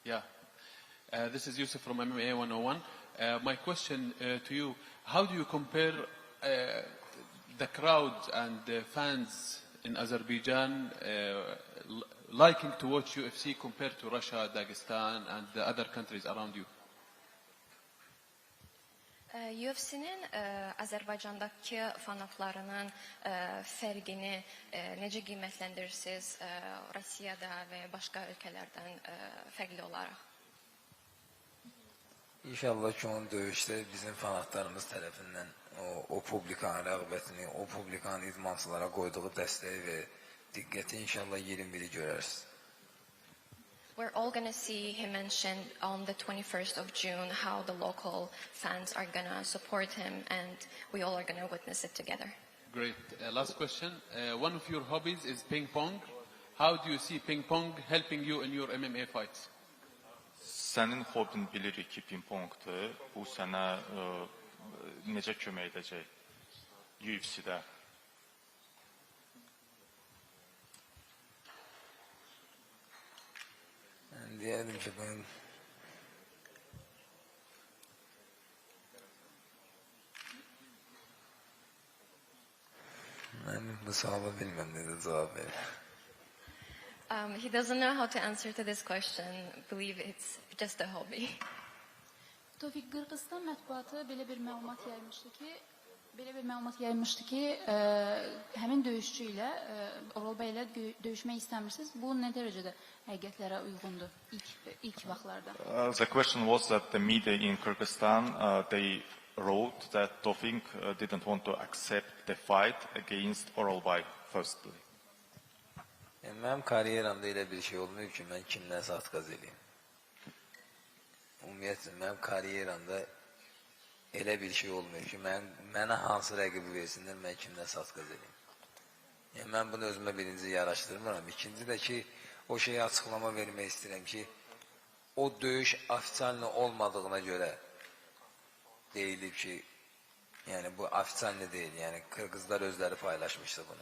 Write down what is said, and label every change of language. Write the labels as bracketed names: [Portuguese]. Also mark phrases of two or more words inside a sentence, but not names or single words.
[English] Yeah. This is Yusuf from MMA 101. My question to you, how do you compare the crowd and the fans in Azerbaijan liking to watch UFC compared to Russia, Dagestan, and the other countries around you? [Azerbaijani] UFC'nin Azərbaycandakı fanatlarının fərqini necə qiymətləndirirsiniz Rusiyada və başqa ölkələrdən fərqli olaraq? İnşallah ki, onun döyüşdə bizim fanatlarımız tərəfindən o publikanın rəğbətini, o publikanın idmançılara qoyduğu dəstəyi və diqqəti inşallah 21-i görərsiniz. [English] We're all going to see him mention on the 21st of June how the local fans are going to support him, and we all are going to witness it together. Great. Last question. One of your hobbies is ping pong. How do you see ping pong helping you in your MMA fights? [Azerbaijani] Sənin hobin bilirik ki, ping-pongdur. Bu sənə necə kömək edəcək UFC-də? [Turkish] Ben diyelim ki ben bu suala bilmem ne de cevap verir. [English] He doesn't know how to answer to this question. Believe it's just a hobby. [Azerbaijani] Tofik, Qırğızistan mətbuatı belə bir məlumat yaymışdı ki, həmin döyüşçü ilə, Oral bəy ilə döyüşmək istəmirsiniz. Bu nə dərəcədə həqiqətlərə uyğundur ilk vaxtlarda? The question was that the media in Kyrgyzstan, they wrote that Tofik didn't want to accept the fight against Oralbay firstly. Yani mənim kariyeramda elə bir şey olmuyor ki, mən kimdən atqaz edeyim. Ümumiyyətlə, mənim kariyeramda elə bir şey olmuyor ki, mənə hansı rəqibi versinlər, mən kimdən atqaz edeyim. Yəni, mən bunu özümə birinci yaraşdırmıram. İkinci də ki, o şeyə açıqlama vermək istəyirəm ki, o döyüş ofitsialni olmadığına görə deyilib ki, yəni bu ofitsialni deyil, yəni Qırğızlar özləri paylaşmışdı bunu.